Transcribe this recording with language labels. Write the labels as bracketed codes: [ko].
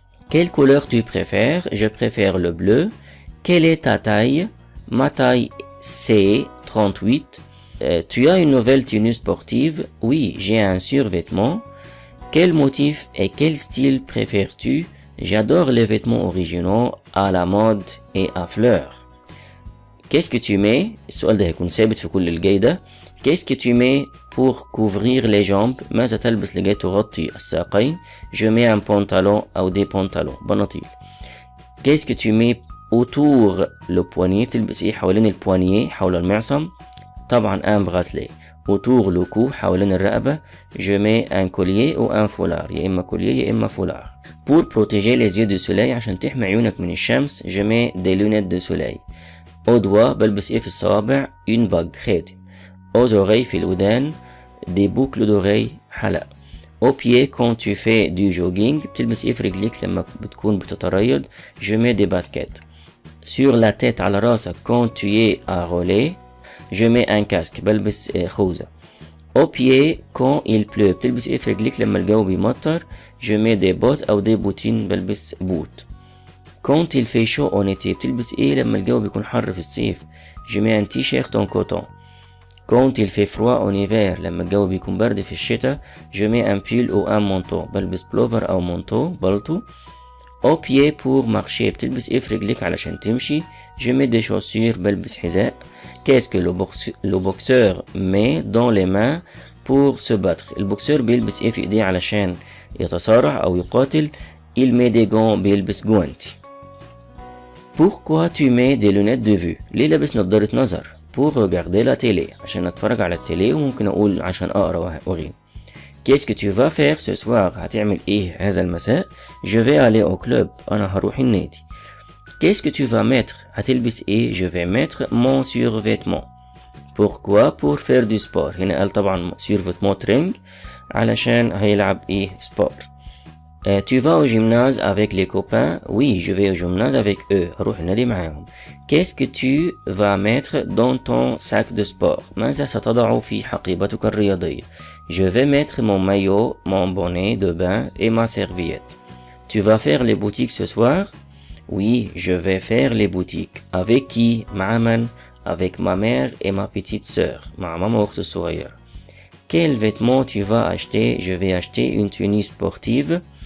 [fr] quelle couleur tu préfères؟ je préfère le bleu. quelle est ta taille؟ ma taille c'est 38. tu as une nouvelle tenue sportive؟ oui, j'ai un survêtement. quel motif et quel style préfères-tu؟ j'adore les vêtements originaux à la mode et à fleurs. qu'est-ce que tu mets؟ [ar] السؤال ده هيكون ثابت في كل الجاي ده. [fr] qu'est-ce que tu mets pour couvrir les jambes؟ [ar] ماذا تلبس لكي تغطي الساقين؟ [fr] je mets un pantalon أو des pantalons بناطيل. qu'est-ce que tu mets autour le poignet؟ [ar] تلبس ايه حوالين البوانيه حول المعصم؟ طبعا [fr] un bracelet. autour le cou [ar] حوالين الرقبة [fr] je mets un collier ou un foulard. [ar] يا إما كوليه يا إما فولار. [fr] pour protéger les yeux du soleil [ar] عشان تحمي عيونك من الشمس [fr] je mets des lunettes de soleil. au doigt [ar] بلبس ايه في الصوابع؟ [fr] une bague [ar] خاتم. [fr] aux oreilles [ar] في الودان [fr] des boucles d'oreilles حلق. au pied quand tu fais du jogging [ar] بتلبس ايه في رجليك لما بتكون بتتريض؟ [fr] je mets des baskets. sur la tête [ar] على راسك [fr] quand tu es à relais je mets un casque [ar] بلبس خوذة. [fr] au pied quand il pleut [ar] بتلبس ايه في رجليك لما الجو بيمطر؟ [fr] je mets des bottes أو des bottines [ar] بلبس بوت. [fr] quand il fait chaud en été [ar] بتلبس ايه لما الجو بيكون حر في الصيف؟ [fr] je mets un t-shirt en coton. quand il fait froid en hiver [ar] لما الجو بيكون برد في الشتاء [fr] je mets un pull ou un manteau [ar] بلبس بلوفر أو مانتو بلطو. [fr] au pied pour marcher [ar] بتلبس ايه في رجليك علشان تمشي. [fr] je mets des chaussures [ar] بلبس حذاء. [fr] qu'est-ce que le boxeur met dans les mains pour se battre. [ar] البوكسور بيلبس ايه في ايديه علشان يتصارع او يقاتل. [fr] il met des gants [ar] بيلبس جوانتي. [fr] pourquoi tu mets des lunettes de vue. [ar] ليه لابس نظارة نظر. [fr] pour regarder la télé [ar] عشان اتفرج على التيلي، وممكن اقول عشان اقرا واغير. [fr] qu'est-ce que tu vas faire ce soir. [ar] هتعمل ايه هذا المساء. [fr] je vais aller au club [ar] انا هروح النادي. [fr] qu'est-ce que tu vas mettre. [ar] هتلبس ايه. [fr] je vais mettre mon survêtement. pourquoi pour faire du sport. [ar] هنا قال طبعا survêtement ring علشان هيلعب ايه سبور. [fr] tu vas au gymnase avec les copains. oui je vais au gymnase avec eux [ar] هروح النادي معاهم. [fr] qu'est-ce que tu vas mettre dans ton sac de sport. [ar] ماذا ستضع في حقيبتك الرياضية. [fr] je vais mettre mon maillot, mon bonnet de bain et ma serviette. tu vas faire les boutiques ce soir. oui je vais faire les boutiques. avec qui. [ar] مع من. [fr] avec ma mère et ma petite sœur [ar] مع ماما واختي الصغيرة. [fr] quel vêtement tu vas acheter. je vais acheter une tenue sportive.